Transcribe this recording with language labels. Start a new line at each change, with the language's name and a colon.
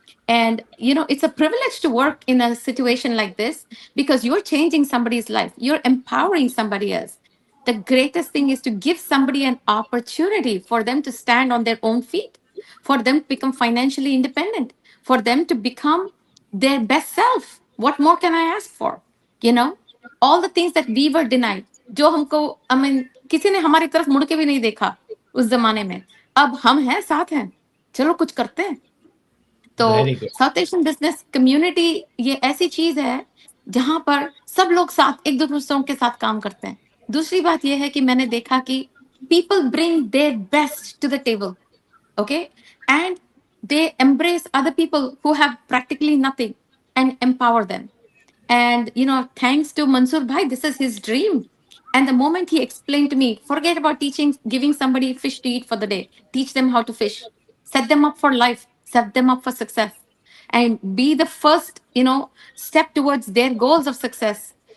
English: And it's a privilege to work in a situation like this because you're changing somebody's life, you're empowering somebody else. The greatest thing is to give somebody an opportunity for them to stand on their own feet, for them to become financially independent, for them to become their best self. What more can I ask for? All the things that we were denied,
Hindi: जो हमको, किसी ने हमारी तरफ मुड़ के भी नहीं देखा उस जमाने में, अब हम हैं, साथ हैं, चलो कुछ करते हैं। तो साउथ एशियन बिजनेस कम्युनिटी ये ऐसी चीज है जहां पर सब लोग साथ एक दूसरों के साथ काम करते हैं। दूसरी बात यह है कि मैंने देखा कि
English: people bring their best to the table, okay, and they embrace other people who have practically nothing and empower them. And thanks to Mansoor bhai, this is his dream. And the moment he explained to me, forget about teaching, giving somebody fish to eat for the day, teach them how to fish, set them up for life, set them up for success, and be the first step towards their goals of success.